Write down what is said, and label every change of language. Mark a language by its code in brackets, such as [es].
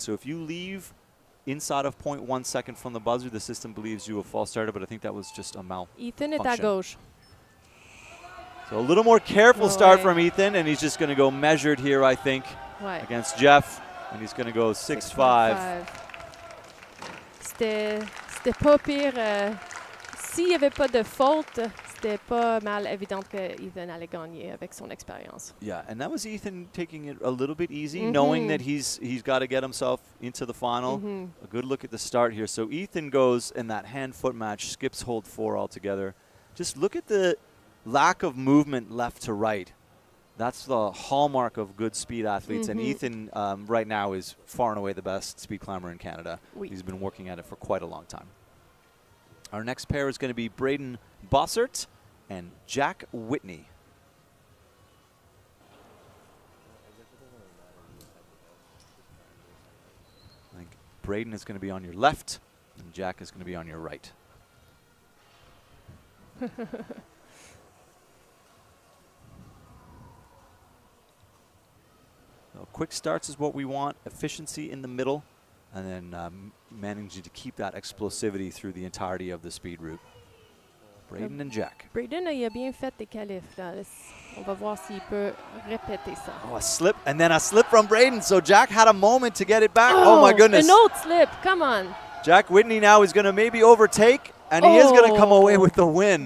[en] So if you leave inside of 0.1 second from the buzzer, the system believes you have false started, but I think that was just a malfunction. [fr] Ethan est à gauche. [en] So a little more careful start from Ethan, and he's just going to go measured here, I think, against Jeff, and he's going to go 6.5. [fr] C'était pas pire. S'il n'y avait pas de faute, c'était pas mal évident que Ethan allait gagner avec son expérience. [en] Yeah, and that was Ethan taking it a little bit easy, knowing that he's got to get himself into the final. A good look at the start here. So Ethan goes in that hand-foot match, skips hold 4 altogether. Just look at the lack of movement left to right. That's the hallmark of good speed athletes, and Ethan right now is far and away the best speed climber in Canada. He's been working at it for quite a long time. Our next pair is going to be Braden Bossert and Jack Whitney. I think Braden is going to be on your left, and Jack is going to be on your right. So quick starts is what we want, efficiency in the middle, and then managing to keep that explosivity through the entirety of the speed route. Braden and Jack. [fr] Braden, il a bien fait des qualifs. Là. On va voir s'il peut répéter ça. [en] Oh, a slip, and then a slip from Braden. So Jack had a moment to get it back. Oh my goodness. An old slip, come on. Jack Whitney now is going to maybe overtake, and he is going to come away with the win.